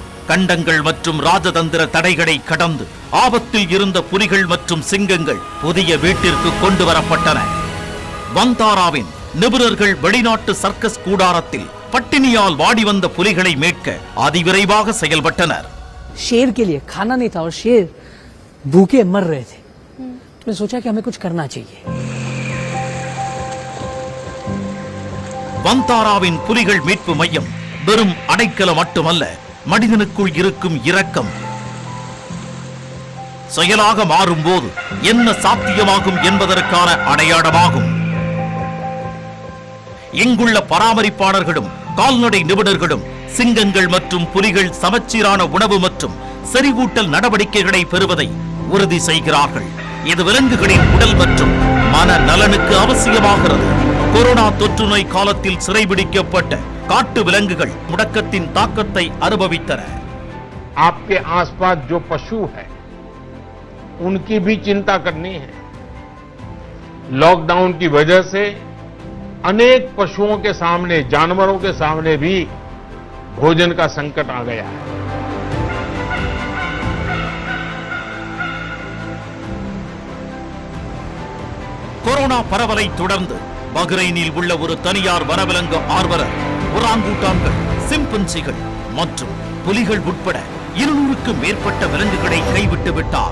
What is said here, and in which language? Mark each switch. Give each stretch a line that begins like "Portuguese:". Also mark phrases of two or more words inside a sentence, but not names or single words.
Tamil: கண்டங்கள் மற்றும் ராஜதந்திர தடைகளை கடந்து ஆபத்தில் இருந்த புலிகள் மற்றும் சிங்கங்கள் புதிய வீட்டிற்கு கொண்டு வரப்பட்டன। வந்தாராவின் நிபுணர்கள் வெளிநாட்டு சர்க்கஸ் கூடாரத்தில் பட்டினியால் வாடி வந்த புலிகளை மீட்க அதிவிரைவாக செயல்பட்டனர்।
Hindi: शेर के लिए खाना नहीं था और शेर भूखे मर रहे थे, तो मैं सोचा कि हमें कुछ करना चाहिए।
Tamil: வந்தாராவின் புலிகள் மீட்பு மையம் வெறும் அடைக்கலம் மட்டுமல்ல, மனிதனுக்குள் இருக்கும் இரக்கம் செயலாக மாறும்போது என்ன சாத்தியமாகும் என்பதற்கான அடையாளமாகும்। இங்குள்ள பராமரிப்பாளர்களும் கால்நடை நிபுணர்களும் சிங்கங்கள் மற்றும் புலிகள் சமச்சீரான உணவு மற்றும் செறிவூட்டல் நடவடிக்கைகளை பெறுவதை உறுதி செய்கிறார்கள்। இது விலங்குகளின் உடல் மற்றும் மன நலனுக்கு அவசியமாகிறது। கொரோனா தொற்று நோய் காலத்தில் சிறைபிடிக்கப்பட்ட காட்டு விலங்குகள் முடக்கத்தின் தாக்கத்தை அனுபவித்தன।
Hindi: आपके आसपास जो पशु है उनकी भी चिंता करनी है। लॉकडाउन की वजह से अनेक पशुओं के सामने, जानवरों के सामने भी भोजन का संकट आ गया है।
Tamil: கொரோனா பரவலை தொடர்ந்து பஹ்ரைனில் உள்ள ஒரு தனியார் வனவிலங்கு ஆர்வலர் ஒராங்குட்டான்கள், சிம்பன்சிகள் மற்றும் புலிகள் உட்பட 200க்கும் மேற்பட்ட விலங்குகளை கைவிட்டு விட்டார்.